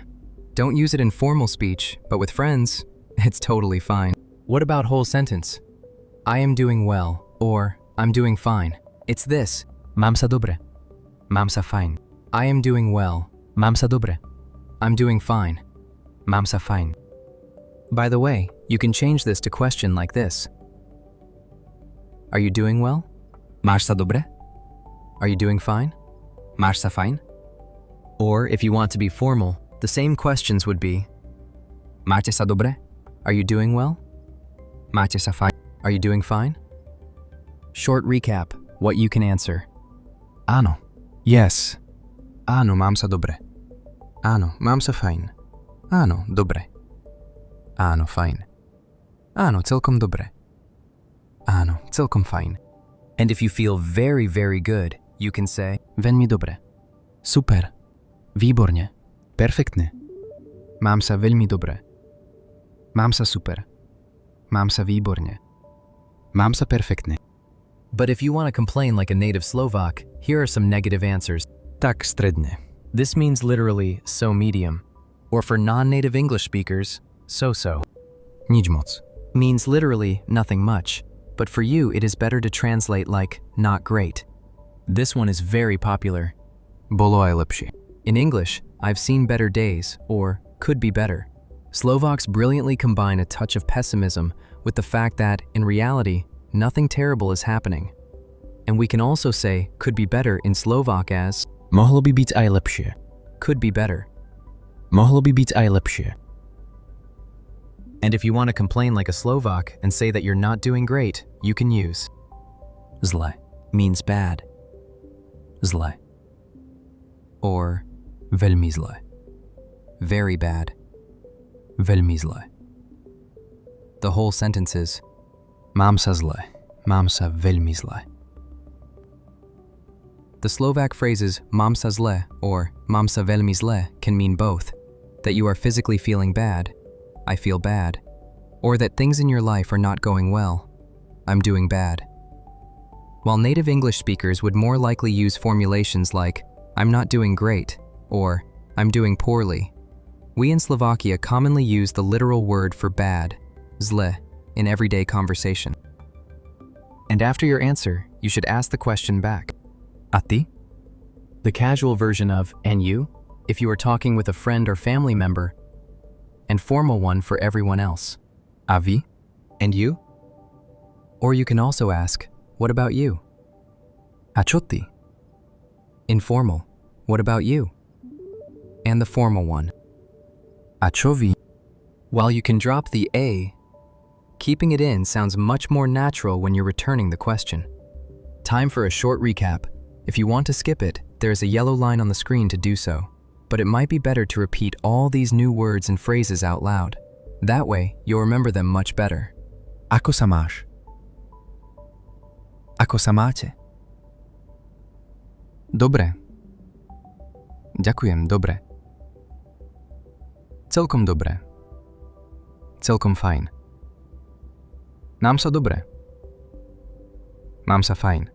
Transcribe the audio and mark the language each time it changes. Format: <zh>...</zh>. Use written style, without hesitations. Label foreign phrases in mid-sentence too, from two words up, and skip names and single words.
<en>Don't use it in formal speech, but with friends, it's totally fine. What about whole sentence? I am doing well or I'm doing fine. It's this.</en> <sk>Mám sa dobre. Mám sa fajn.</sk> <en>I am doing well.</en> <sk>Mám sa dobre.</sk> <en>I'm doing fine.</en> <sk>Mám sa fajn.</sk> <en>By the way, you can change this to question like this. Are you doing well?</en> <sk>Máš sa dobre?</sk> <en>Are you doing fine?</en> <sk>Máš sa fajn?</sk> <en>Or if you want to be formal, the same questions would be,</en> <sk>Máte sa dobre?</sk> <en>are you doing well?</en> <sk>Máte sa fajn?</sk> <en>Are you doing fine? Short recap, what you can answer.</en> <sk>Áno. Yes. Áno, mám sa dobre. Áno, mám sa fajn. Áno, dobre. Áno, fajn. Áno, celkom dobre. Áno, celkom fajn.</sk> <en>And if you feel very, very good, you can say,</en> <sk>Veľmi dobre. Super. Výborne. Perfektne. Mám sa veľmi dobre. Mám sa super. Mám sa výborne. Mám sa perfektne.</sk> <en>But if you want to complain like a native Slovak, here are some negative answers.</en> <sk>Tak stredne.</sk> <en>This means literally so medium. Or for non-native English speakers, so-so.</en> <sk>Nič moc.</sk> <en>Means literally nothing much. But for you, it is better to translate like not great. This one is very popular.</en> <sk>Bolo aj lepšie.</sk> <en>In English, I've seen better days, or could be better. Slovaks brilliantly combine a touch of pessimism with the fact that, in reality, nothing terrible is happening. And we can also say could be better in Slovak as</en> <sk>Mohlo by byť aj lepšie.</sk> <en>could be better.</en> <sk>Mohlo by byť aj lepšie.</sk> <en>And if you want to complain like a Slovak and say that you're not doing great, you can use</en> <sk>Zle.</sk> <en>means bad,</en> <sk>Zle. or Veľmi zle.</sk> <en>very bad.</en> <sk>Veľmi zle.</sk> <en>The whole sentence is</en> <sk>Mám sa zle. Mám sa veľmi zle.</sk> <en>the Slovak phrases</en> <sk>mám sa zle</sk> <en>or</en> <sk>mám sa veľmi zle</sk> <en>can mean both, that you are physically feeling bad, I feel bad, or that things in your life are not going well, I'm doing bad. While native English speakers would more likely use formulations like I'm not doing great or I'm doing poorly, we in Slovakia commonly use the literal word for bad, zle, in everyday conversation. And after your answer, you should ask the question back.</en> <sk>A ty?</sk> <en>The casual version of and you, if you are talking with a friend or family member, and formal one for everyone else.</en> <sk>A vy?</sk> <en>And you? Or you can also ask, what about you?</en> <sk>A čo ty?</sk> <en>Informal, what about you? And the formal one.</en> <sk>A čo vy?</sk> <en>While you can drop the A, keeping it in sounds much more natural when you're returning the question. Time for a short recap. If you want to skip it, there is a yellow line on the screen to do so, but it might be better to repeat all these new words and phrases out loud. That way, you'll remember them much better.</en> <sk>Ako sa máš? Ako sa máte? Dobre. Ďakujem, dobre. Celkom dobre. Celkom fajn. Mám sa dobre. Mám sa fajn.</sk>